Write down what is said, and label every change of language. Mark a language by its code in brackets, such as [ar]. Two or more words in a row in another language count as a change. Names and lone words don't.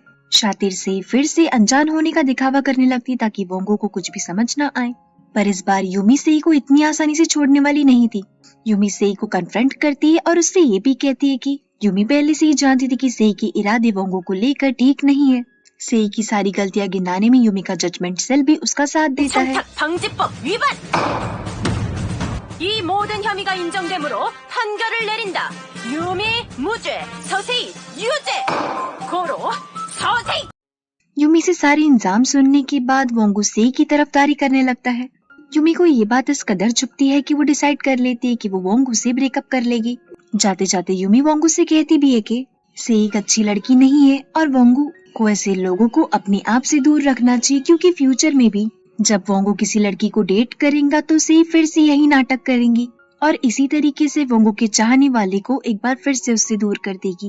[hi] शातिर सेई फिर से अनजान होने का दिखावा करने लगती ताकि वोंगो को कुछ भी समझ न आए। पर इस बार यूमी सेई को इतनी आसानी से छोड़ने वाली नहीं थी। यूमी सेई को कन्फ्रंट करती है और उससे ये भी कहती है कि यूमी पहले से ही जानती थी कि सेई के इरादे वोंगो को लेकर ठीक नहीं है। सेई की सारी गलतियां गिनाने में यूमी का [en] judgment cell [hi] भी उसका साथ देता है। [ko] 청탁 방지법 위반! 이 모든 혐의가 인정되므로 판결을 내린다. 유미 무죄, 서세이 유죄. 고로 서세이. [hi] यूमी से सारे इंजाम सुनने के बाद वोंगो सेई की तरफदारी करने लगता है। यूमी को ये बात इस कदर चुभती है कि वो डिसाइड कर लेती है कि वो वोंगो से ब्रेकअप कर लेगी। जाते जाते यूमी वोंगो से कहती भी है कि सेई एक अच्छी लड़की नहीं है और वोंगो को ऐसे लोगों को अपने आप से दूर रखना चाहिए, क्योंकि फ्यूचर में भी जब वोंगो किसी लड़की को डेट करेगा तो सेई फिर से यही नाटक करेंगी और इसी तरीके से वोंगो के चाहने वाले को एक बार फिर से उससे दूर कर देगी।